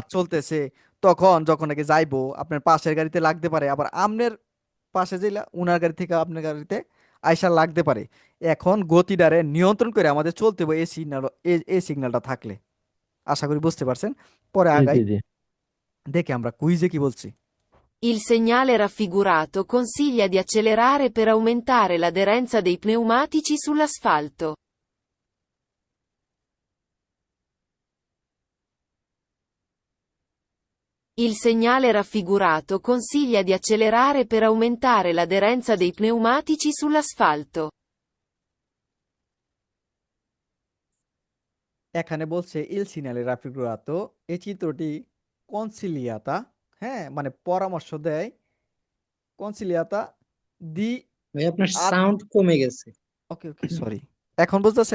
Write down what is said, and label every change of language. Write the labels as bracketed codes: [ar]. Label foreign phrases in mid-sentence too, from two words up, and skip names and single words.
[bn] কাজ চলতেছে, তখন যখন নাকি যাইবো আপনার পাশের গাড়িতে লাগতে পারে, আবার আমনের পাশে যেলা উনার গাড়ি থেকে আপনার গাড়িতে আইসা লাগতে পারে। এখন গতিটারে নিয়ন্ত্রণ করে আমাদের চলতে হবে এই সিগন্যাল, এই সিগন্যালটা থাকলে। আশা করি বুঝতে পারছেন। পরে জি আগাই, জি জি দেখে আমরা কুইজে কি বলছি। [it] Il segnale raffigurato consiglia di accelerare per aumentare l'aderenza dei pneumatici sull'asfalto. Il segnale raffigurato consiglia di accelerare per aumentare l'aderenza dei pneumatici sull'asfalto. [bn] এখানে বলছে [it] il segnale raffigurato, [bn] এই চিত্রটি কনসিলিয়াতা, হ্যাঁ, মানে পরামর্শ দেয়, [it] consiglia di [bn] ভাই, আপনার আদ, সাউন্ড কমে গেছে। ওকে ওকে সরি, এখন বুঝতেছেন?